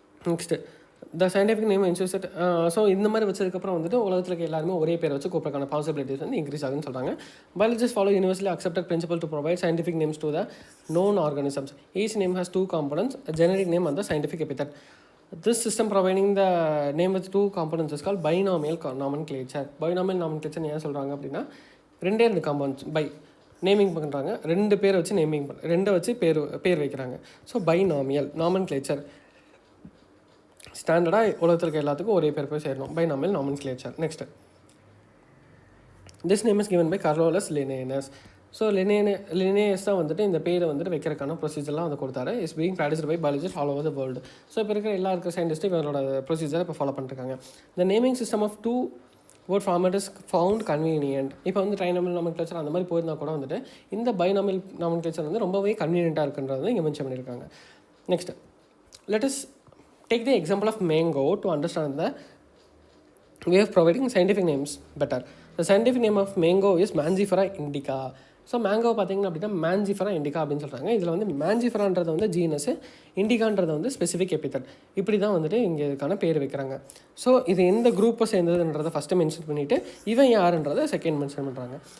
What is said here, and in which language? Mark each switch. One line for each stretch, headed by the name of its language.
English: Next the scientific name ensures it.
Tamil: So இந்த மாதிரி வச்சதுக்கப்புறம் வந்துட்டு உலகத்தில் இருக்க எல்லாருமே ஒரே பேரை வச்சு கூப்பிட்றக்கான பாசிபிலிட்டிஸ் வந்து இன்க்ரீஸ் ஆகுதுன்னு சொல்கிறாங்க.
English: Biologist follow universally accepted principle to provide scientific names to the known organisms. Each name has two components, a generic name and the scientific epithet. This system providing the name with two components is called binomial nomenclature.
Tamil: Binomial nomenclature ஏன் சொல்கிறாங்க அப்படின்னா ரெண்டு compounds by naming பண்ணுறாங்க, ரெண்டு பேரை வச்சு naming ரெண்டை வச்சு பேர் வைக்கிறாங்க. ஸோ பைனாமியல் நாமன்க்ளேச்சர் ஸ்டாண்டர்டாக உலகத்தில் இருக்க எல்லாத்துக்கும் ஒரே பேர் போய் சேரணும். Binomial nomenclature.
English: Next this name is given by Carolus Linnaeus.
Tamil: So Linnaeus தான் வந்துட்டு இந்த பேரை வந்துட்டு வைக்கிறதுக்கான ப்ரொசீஜர்லாம் வந்து கொடுத்தாரு.
English: Is being practised by biologist all over the world.
Tamil: So இப்போ இருக்கிற சயின்டிஸ்ட்டும் இவங்களோட ப்ரொசீஜரை இப்போ ஃபாலோ பண்ணிருக்காங்க.
English: The naming system of 2 word format is found convenient.
Tamil: இப்போ வந்து ட்ரைனாமியல் நாமன்க்ளேச்சர் அந்த மாதிரி போயிருந்தால் கூட வந்துட்டு இந்த பைனாமியல் நாமன்க்ளேச்சர் வந்து ரொம்பவே கன்வீனியண்ட்டாக இருக்குன்றது இங்கே மென்ஷன் பண்ணியிருக்காங்க.
English: Next let us take the example of mango to understand the way of providing scientific names better. The scientific name of mango is Mangifera indica.
Tamil: So mango பார்த்தீங்கன்னா அப்படின்னா மேஞ்சிஃபரா இண்டிகா அப்படின்னு சொல்கிறாங்க. இதில் வந்து மேஞ்சிஃபரான்றது வந்து ஜீனஸு, இண்டிகான்றது வந்து ஸ்பெசிஃபிக் எபித்தட். இப்படி தான் வந்துட்டு இங்கே இதுக்கான பேர் வைக்கிறாங்க. ஸோ இது எந்த குரூப்பை சேர்ந்ததுன்றதை ஃபஸ்ட்டு மென்ஷன் பண்ணிவிட்டு இவன் யாருன்றதை செகண்ட் மென்ஷன் பண்ணுறாங்க.